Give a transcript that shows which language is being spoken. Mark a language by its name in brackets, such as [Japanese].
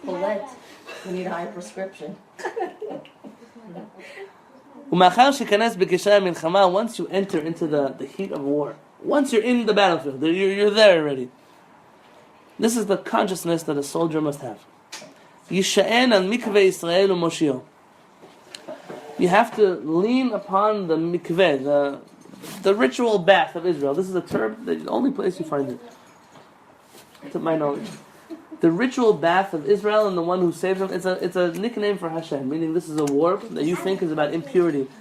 [English] Well, that? We need a high prescription. [Hebrew] ומאחר שייכנס בקשרי המלחמה, [English] once you enter into the heat of war, once you're in the battlefield, you're there already. This is the consciousness that a soldier must have. [Hebrew] ישען על מקווה ישראל ומושיעו. [English] You have to lean upon the mikveh, the ritual bath of Israel. This is a term, the only place you find it, to my knowledge. The ritual bath of Israel and the one who saves them, it's a nickname for Hashem, meaning this is a war that you think is about impurity.